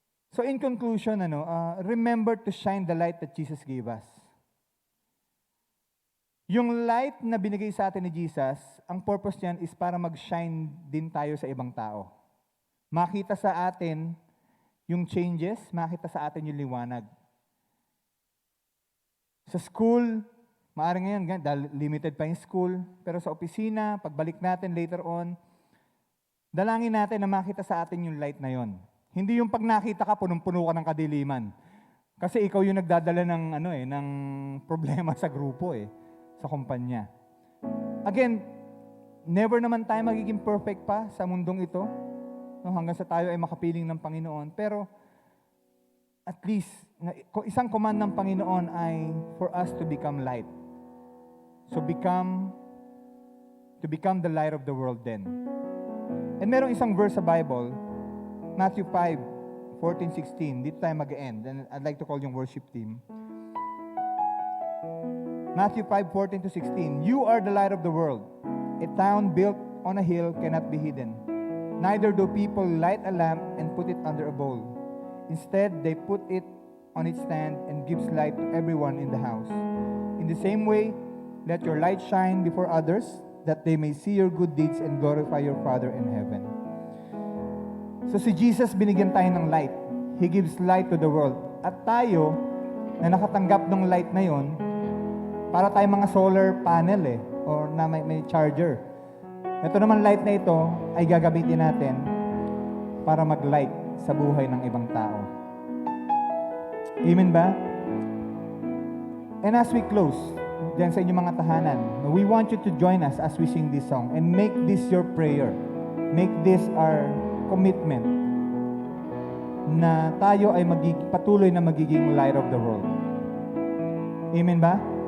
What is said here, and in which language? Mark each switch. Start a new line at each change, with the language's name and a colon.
English: So in conclusion, remember to shine the light that Jesus gave us.
Filipino: Yung light na binigay sa atin ni Jesus, ang purpose niyan is para mag-shine din tayo sa ibang tao. Makita sa atin yung changes, makita sa atin yung liwanag. Sa school, maaaring ngayon, dahil limited pa yung school, pero sa opisina, pagbalik natin later on, dalangin natin na makita sa atin yung light na yon. Hindi yung pag nakita ka, punong-puno ka ng kadiliman. Kasi ikaw yung nagdadala ng problema sa grupo sa kumpanya. Again, never naman tayo magiging perfect pa sa mundong ito. No, hanggang sa tayo ay makapiling ng Panginoon.
English: Pero at least, isang command
Filipino: ng Panginoon ay
English: for us to become light. So to become the light of the world then.
Filipino: And merong isang verse sa Bible, Matthew 5:14-16. Dito tayo mag-end.
English: And I'd like to call yung worship team. Matthew 5:14-16. You are the light of the world. A town built on a hill cannot be hidden. Neither do people light a lamp and put it under a bowl. Instead, they put it on its stand and gives light to everyone in the house. In the same way, let your light shine before others, that they may see your good deeds and glorify your Father in heaven. So si Jesus,
Filipino: binigyan tayo ng
English: light. He gives light to the world.
Filipino: At tayo, na nakatanggap ng light na yon, para tayo mga solar panel or na may charger. Ito naman light na ito ay gagamitin natin para mag-light sa buhay ng ibang tao. Amen ba?
English: And as we close,
Filipino: diyan sa inyong mga tahanan,
English: we want you to join us as we sing this song and make this your prayer. Make this our commitment
Filipino: na tayo ay patuloy na magiging
English: light of the world. Amen ba?